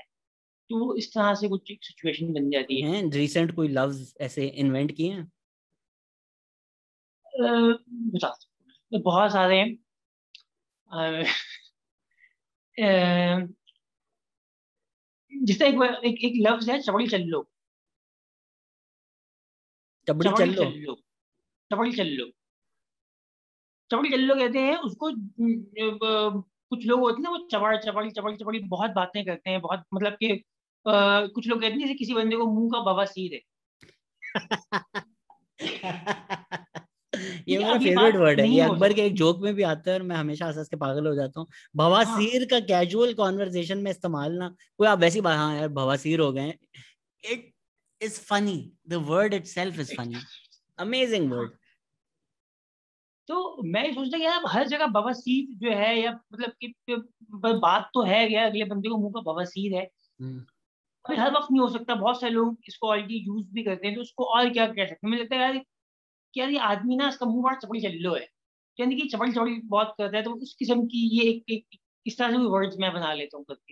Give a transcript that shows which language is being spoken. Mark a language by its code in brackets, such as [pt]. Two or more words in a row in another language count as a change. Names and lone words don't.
[hi] तो इस तरह से कुछ एक सिचुएशन बन जाती है। हैं रिसेंट कोई लफ्ज ऐसे इन्वेंट किए हैं? बता सकते हैं। तो बहुत सारे हैं। अ, अ, जिसका एक लफ्ज है चपड़ी चल्लो। चबड़ी चपड़ी चल लो। चल्लो, चपड़ी चल्लो, चपड़ी चल्लो कहते हैं उसको। कुछ लोग होते हैं ना वो चपड़ चपड़ी चपड़ी चपड़ी बहुत बातें करते हैं, बहुत मतलब कि कुछ लोग कहते हैं जैसे किसी बंदे को मुंह का बवासीर है। ये ठीक है, मेरा अब ये फेवरेट बात वर्ड है, ये नहीं हो अकबर के एक सकती। जोक में भी आता है और मैं हमेशा हंस हंस के पागल हो जाता हूँ। हाँ, बवासीर का [en] casual conversation [hi] में इस्तेमाल ना, कोई आप वैसी बात, हाँ यार बवासीर हो गए, [en] It is funny, the word itself is funny, amazing [hi] हाँ। वर्ड। तो मैं ये सोचता कि यार हर जगह बवासीर जो है, या मतलब कि बात तो है यार अगले बंदे को मुंह का बवासीर है। अभी हर वक्त नहीं हो सकता, बहुत सारे लोग इसको [en] already use [hi] भी करते हैं, तो उसको और क्या कह सकते हैं। मुझे लगता है यार कि यार ये आदमी ना इसका मुंह बड़ा चपड़ी चल्लो है, यानी कि चपड़ी चपड़ी बहुत करता है, तो उस किस्म की ये इस तरह से वर्ड्स मैं बना लेता हूँ करके।